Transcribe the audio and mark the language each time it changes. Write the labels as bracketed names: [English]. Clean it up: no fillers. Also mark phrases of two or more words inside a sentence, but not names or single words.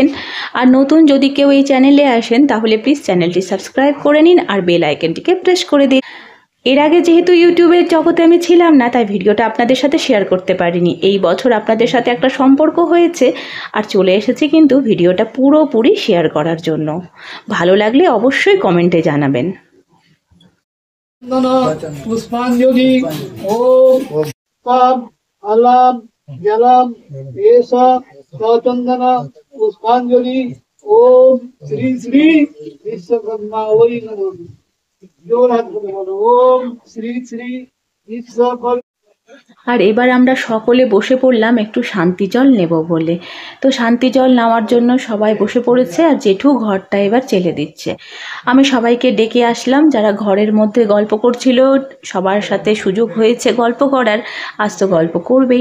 [Bangla] আর নতুন যদি কেউ এই চ্যানেলে আসেন তাহলে প্লিজ চ্যানেলটি সাবস্ক্রাইব করে নিন আর বেল আইকনটিকে প্রেস করে দিন। এর আগে যেহেতু ইউটিউবের জগতে আমি ছিলাম না, তাই ভিডিওটা আপনাদের সাথে শেয়ার করতে পারিনি। এই বছর আপনাদের সাথে একটা সম্পর্ক হয়েছে আর চলে এসেছি কিন্তু ভিডিওটা পুরোপুরি শেয়ার করার জন্য। ভালো লাগলে অবশ্যই কমেন্টে জানাবেন। [Sanskrit] पुष्पांजलि ओम पाप अलाम जलम ऐसा चंदन पुष्पांजलि ओम श्री श्री विश्वकर्मा वै नमः। [Bangla] জোড় হাত বলো ওম শ্রী শ্রী বিশ্বকর্মা। আর এবার আমরা সকলে বসে পড়লাম একটু শান্তি জল নেব বলে। তো শান্তি জল নেওয়ার জন্য সবাই বসে পড়েছে, আর জেঠু ঘরটা এবার চেলে দিচ্ছে। আমি সবাইকে ডেকে আসলাম, যারা ঘরের মধ্যে গল্প করছিল, সবার সাথে সুযোগ হয়েছে গল্প করার, আজ তো গল্প করবেই।